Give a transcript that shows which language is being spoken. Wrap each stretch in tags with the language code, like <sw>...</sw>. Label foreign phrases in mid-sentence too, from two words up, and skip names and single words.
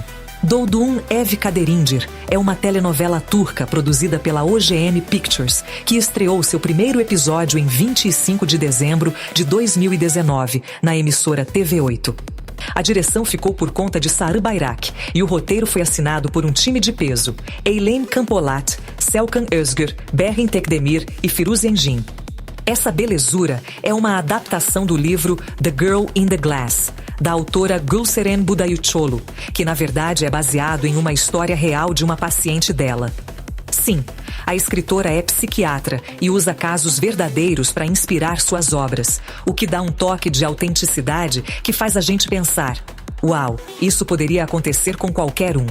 <pt>Doğduğun Ev Kaderindir é uma telenovela turca produzida pela OGM Pictures, que estreou seu primeiro episódio em 25 de dezembro de 2019, na emissora TV8. A direção ficou por conta de Sarı Bayrak e o roteiro foi assinado por um time de peso: Eylem Kampolat, Selkan Özgür, Berrin Tekdemir e Firuze Engin. Essa belezura é uma adaptação do livro The Girl in the Glass, da autora Gülseren Budayıcıoğlu, que na verdade é baseado em uma história real de uma paciente dela. Sim, a escritora é psiquiatra e usa casos verdadeiros para inspirar suas obras, o que dá um toque de autenticidade que faz a gente pensar: uau, isso poderia acontecer com qualquer um.</pt>